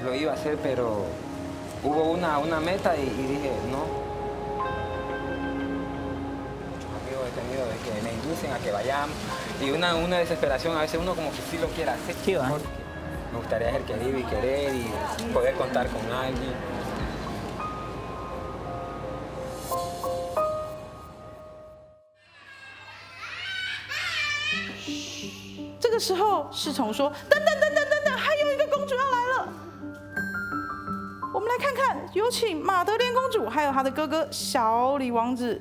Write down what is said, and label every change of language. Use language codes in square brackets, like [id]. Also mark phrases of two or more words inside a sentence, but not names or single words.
[es] Lo iba a hacer, pero hubo una meta y dije, no. Tenido de que me inducen a que vayamos y una desesperación, a veces uno como que sí lo quiere hacer. Sí, ¿va? Me gustaría ser querido y querer y poder contar con alguien. [zh] 这个时候，侍从说：“等等，还有一个公主要来了。我们来看看，有请玛德莲公主还有她的哥哥小李王子。”